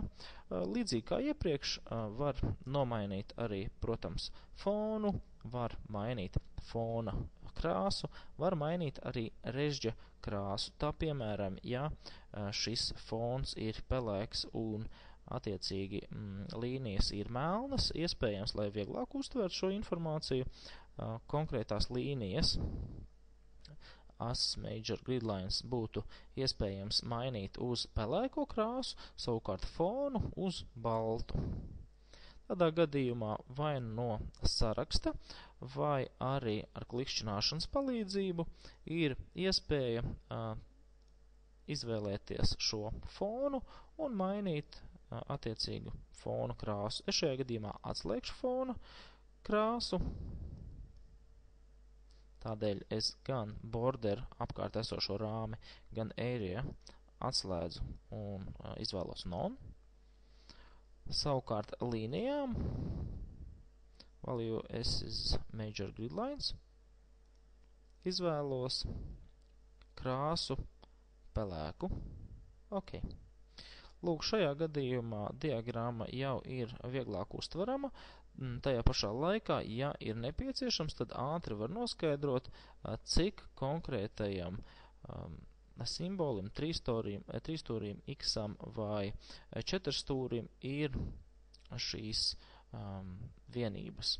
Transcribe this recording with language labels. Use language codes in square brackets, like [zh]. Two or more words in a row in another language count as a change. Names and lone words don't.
[lv] Līdzīgi kā iepriekš, var nomainīt arī, protams, fonu, var mainīt fona krāsu, var mainīt arī režģa krāsu. Tā, piemēram, ja šis fons ir pelēks un attiecīgi līnijas ir melnas, iespējams, lai vieglāk uztvert šo informāciju, konkrētās līnijas, [en] as major grid lines, [lv] būtu iespējams mainīt uz pelēko krāsu, savukārt fonu uz baltu. Tādā gadījumā vai no saraksta, vai arī ar klikšķināšanas palīdzību ir iespēja izvēlēties šo fonu un mainīt attiecīgu fonu krāsu. Es šajā gadījumā atslēgšu fona krāsu, tādēļ es gan border apkārt esošo rāmi, gan area atslēdzu un izvēlos none. Savukārt līnijām [en] value S is major grid lines [lv] izvēlos krāsu pelēku. Ok. Lūk, šajā gadījumā diagramma jau ir vieglāk uztverama. Tajā pašā laikā, ja ir nepieciešams, tad ātri var noskaidrot, cik konkrētajam simbolim, trīsstūrim, x-am vai četrstūrim ir šīs vienības.